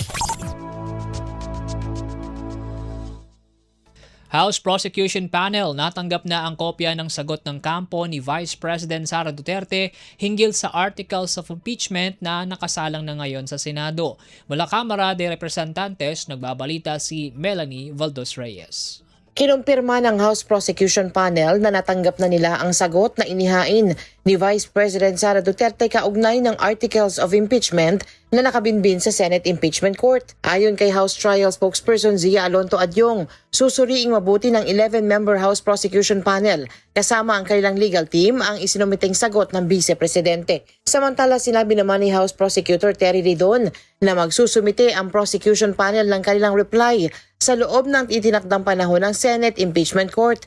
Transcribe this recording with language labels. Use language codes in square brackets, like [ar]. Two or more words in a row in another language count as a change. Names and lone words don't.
[tl] House Prosecution Panel natanggap na ang kopya ng sagot ng kampo ni Vice President Sara Duterte hinggil sa Articles of Impeachment na nakasalang na ngayon sa Senado. Mula Kamara de Representantes, nagbabalita si Melanie Valdos Reyes. Kinumpirma ng House Prosecution Panel na natanggap na nila ang sagot na inihain ni Vice President Sara Duterte kaugnay ng Articles of Impeachment na nakabinbin sa Senate Impeachment Court. Ayon kay House Trial Spokesperson Zia Alonto Adyong, susuriing mabuti ng 11-member House Prosecution Panel kasama ang kanilang legal team ang isinumiting sagot ng Vice Presidente. Samantala, sinabi naman ni House Prosecutor Terry Ridon na magsusumite ang Prosecution Panel ng kanilang reply sa loob ng itinakdang panahon ng Senate Impeachment Court.